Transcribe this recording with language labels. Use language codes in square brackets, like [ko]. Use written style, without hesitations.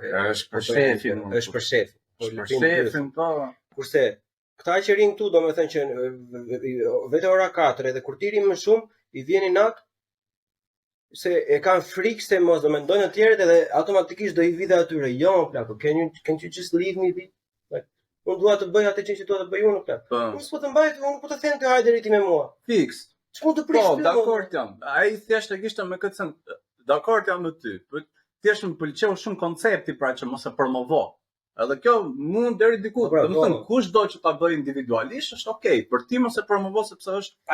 [sq] është për shefin. Është për shefin. Për shefin, po. Kurse këta që rrinë këtu domethënë që vetë ora 4 edhe kur ti rrin më shumë i vjen natë se e kanë frikë se mos do mendojnë të tjerët edhe automatikisht do i vide atyre. Jo, plako, [en] can you just leave me be? [sq] Like, unë dua të bëj atë që dua të bëj unë, plako. Unë s'po të mbaj, unë po të them të hajde riti me mua. Fiks. Ç'mund të prish? Po, dakord jam. Ai thjesht e kishte me këtë sens. Dakord jam me ty. Po thjesht më pëlqeu shumë koncepti pra që mos e promovo. Edhe kjo mund deri diku, domethënë kush do që ta bëj individualisht është okay, për ti mos e promovo sepse është